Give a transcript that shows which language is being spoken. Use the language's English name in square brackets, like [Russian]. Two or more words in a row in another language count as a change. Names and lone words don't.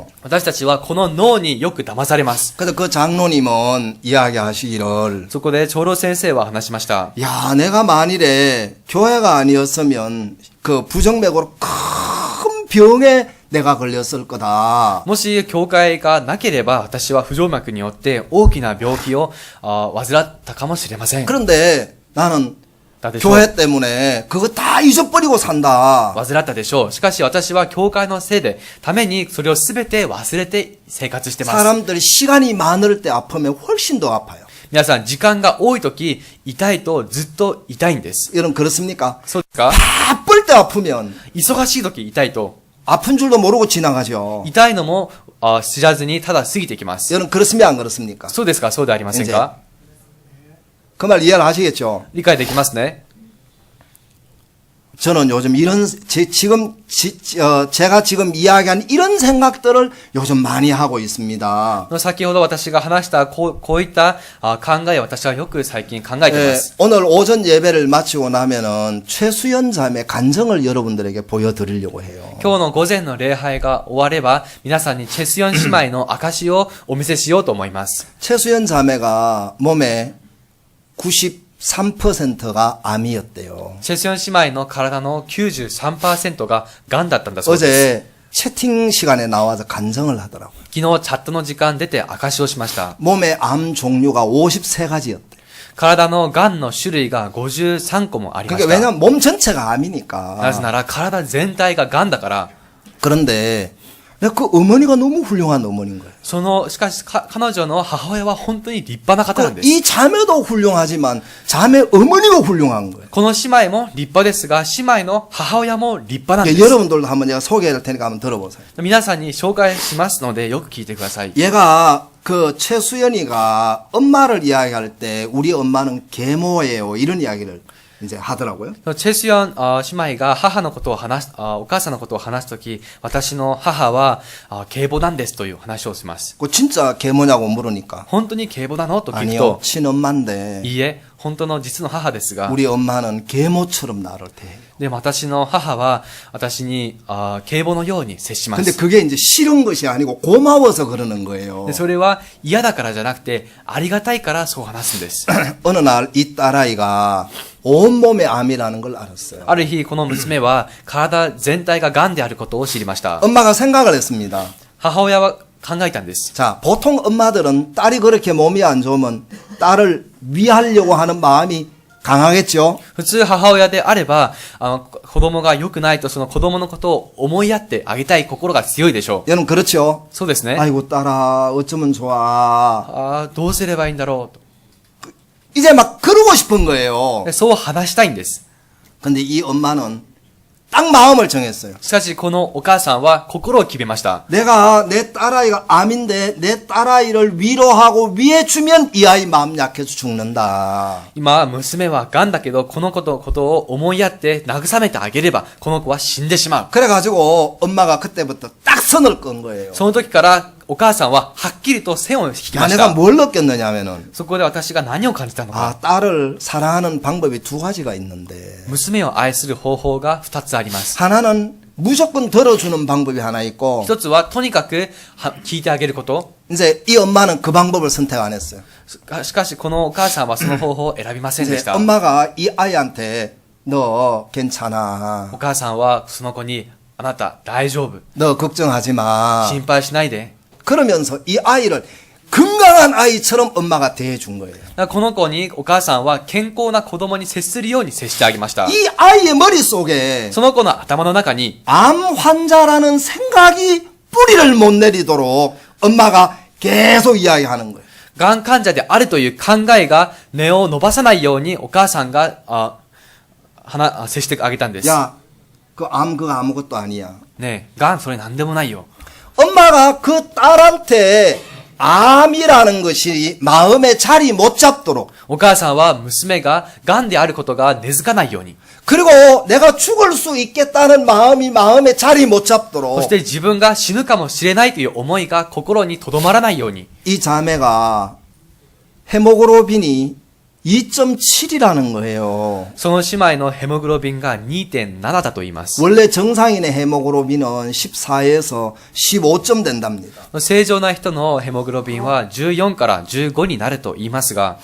[Japanese] 私たちはこの脳によく騙されます。 [Korean] 그래서 그 장로님은 이야기하시기를, [Japanese] そこで長老先生は話しました。 [Korean] 야, 내가 만일에 교회가 아니었으면 그 부정맥으로 큰 병에 내가 걸렸을 거다. [Japanese] もし教会がなければ、私は不整脈によって大きな病気を患ったかもしれません。 [Korean] 그런데 나는 [Japanese] だでしょう。 [Korean] 교회 때문에 그거 다 잊어버리고 산다. [Japanese] 患ったでしょう。しかし私は教会のせいで、ためにそれをすべて忘れて生活してます。 [Korean] 사람들이 시간이 많을 때 아프면 훨씬 더 아파요. [Japanese] 皆さん、時間が多いとき、痛いとずっと痛いんです。 [Korean] 여러분 그렇습니까? [Japanese] そうですか？ [Korean] 바쁠 때 아프면 [Japanese] 忙しいとき痛いと、 [Korean] 아픈 줄도 모르고 지나가죠. [Japanese] 痛いのも知らずにただ過ぎてきます。 [Korean] 여러분 그렇습니까? 안 그렇습니까? [Japanese] そうですか？そうでありませんか？ [Korean] 그 말 이해를 하시겠죠? [Japanese] 理解できますね。 [Korean] 저는 요즘 제가 지금 이야기한 이런 생각들을 요즘 많이 하고 있습니다. [Japanese] 先ほど私が話したこういった考えを私はよく最近考えています。 [Korean] 오늘 오전 예배를 마치고 나면은 최수연 자매 간증을 여러분들에게 보여드리려고 해요. [Japanese] 今日の午前の礼拝が終われば、皆さんにチェスヨン姉妹の証をお見せしようと思います。 [Korean] 최수연 자매가 몸에 93%가 암이었대요. [Japanese] チェスヨン姉妹の体の 93% が癌だったんだそうです。 [Korean] 어제 채팅 시간에 나와서 간증을 하더라고요. [Japanese] 昨日チャットの時間出て証をしました。 [Korean] 몸에 암 종류가 53가지였대. [Japanese] 体の癌の種類が53個もありま [Korean] 그러니까 [Japanese] した。 [Korean] 왜냐면 몸 전체가 [Japanese] なぜ [Korean] 암이니까. [Japanese] なら体全体が癌だから、 [Korean] 그런데 내가 그 어머니가 너무 훌륭한 어머니인 거예요. [Japanese] しかし彼女の母親は本当に立派な方なんです。 [Korean] 이 자매도 훌륭하지만 자매 어머니가 훌륭한 거예요. [Japanese] この姉妹も立派ですが、姉妹の母親も立派なんで [Korean] 그러니까 [Japanese] す。 [Korean] 여러분들도 한번 제가 소개할 테니까 한번 들어보세요. [Japanese] 皆さんに紹介しますので、よく聞いてください。 [Korean] 얘가 그 최수연이가 엄마를 이야기할 때 우리 엄마는 계모예요. 이런 이야기를 이제 하더라고요. [Japanese] チェスヨン姉妹が母のことを話す、お母さんのことを話すとき、私の母は警母なんですという話をします。 [Korean] 그 진짜 계모냐고 물으니까 [Japanese] 本当に警母なのと聞く [Korean] 아니요 [Japanese] と、 [Korean] 친엄마인데 [Japanese] いいえ、本当の実の母ですが、 [Korean] 우리 엄마는 계모처럼 나를 대해요. [Japanese] で、私の母は私に警母のように接しま [Korean] 근데 [Japanese] す。 [Korean] 그게 이제 싫은 것이 아니고 고마워서 그러는 거예요. [Japanese] で、それは嫌だからじゃなくて、ありがたいからそう話すんです。 [Korean] 어느 날 이 딸아이가 온몸에 암이라는 걸 알았어요. [Japanese] ある日、この娘は体全体が癌であることを知りました。 [Korean] 엄마가 생각을 했습니다. [Japanese] 母親は考えたんです。 [Korean] 자, 보통 엄마들은 딸이 그렇게 몸이 안 좋으면 딸을 위하려고 하는 마음이 강하겠죠. [Japanese] 普通母親であれば、子供が良くないとその子供のことを思いやってあげたい心が強いでしょう。 [Korean] 여러분 그렇죠. [Japanese] そうですね。 [Korean] 아이고 딸아 어쩌면 좋아. [Japanese] どうすればいいんだろうと。 [Korean] 이제 막 그러고 싶은 거예요. [Japanese] でそう話したいんです。 [Korean] 근데 이 엄마는 딱 마음을 정했어요. [Japanese] しかし、このお母さんは心を決めました。 [Korean] 내가 내 딸아이가 암인데 내 딸아이를 위로하고 위해주면 이 아이 마음 약해서 죽는다. [Japanese] 今、娘は癌だけど、このことを思いやって慰めてあげれば、この子は死んでしまう。 [Korean] 그래가지고 엄마가 그때부터 딱 선을 끈 거예요. [Japanese] その時から、お母さんははっきりと線を引き [Korean] 야, [Japanese] まし [Korean] 내가 [Japanese] た。 [Korean] 뭘 느꼈느냐면은 [Japanese] そこで私が何を感じたのか。 [Korean] 아 딸을 사랑하는 방법이 두 가지가 있는데 [Japanese] 娘を愛する方法が2つあります。 [Korean] 하나는 무조건 들어주는 방법이 하나 있고 [Japanese] 一つは、とにかく聞いてあげること。 [Korean] 이제 이 엄마는 그 방법을 선택 안 했어요. [Japanese] しかし、このお母さんはその方法を選びませんで [Korean] 이제 [Japanese] した。 [Korean] 엄마가 이 아이한테 너 괜찮아. [Japanese] お母さんはその子に、あなた大丈夫。 [Korean] 너 걱정하지 마. [Japanese] 心配しないで。 [Korean] 그러면서 이 아이를 건강한 아이처럼 엄마가 대해준 거예요. [Japanese] だからこの子にお母さんは健康な子供に接するように接してあげました。 [Korean] 이 아이의 머릿속에 [Japanese] その子の頭の中に、 [Korean] 암 환자라는 생각이 뿌리를 못 내리도록 엄마가 계속 이야기하는 거예요. [Japanese] がん患者であるという考えが根を伸ばさないようにお母さんが、接してあげたんです。 [Korean] 야, 그 암 그거 아무것도 아니야. [Japanese] ねえ、がんそれなんでもないよ。 [Korean] 엄마가 그 딸한테 암이라는 것이 마음에 자리 못 잡도록 [Japanese] お母さんは娘ががんであることが根付かないように、 [Korean] 그리고 내가 죽을 수 있겠다는 마음이 마음에 자리 못 [Japanese] そ [Korean] 잡도록 [Japanese] して自分が死ぬかもしれないという思いが心にとどまらないように、 [Korean] 이 자매가 헤모글로빈이 2.7이라는 거예요. [Japanese] その姉妹のヘモグロビンが 2.7 だと言います。 [Korean] 원래 정상인의 헤모글로빈은 14에서 15점 된답니다. [Japanese] 正常な人のヘモグロビンは14から15になると言いますが、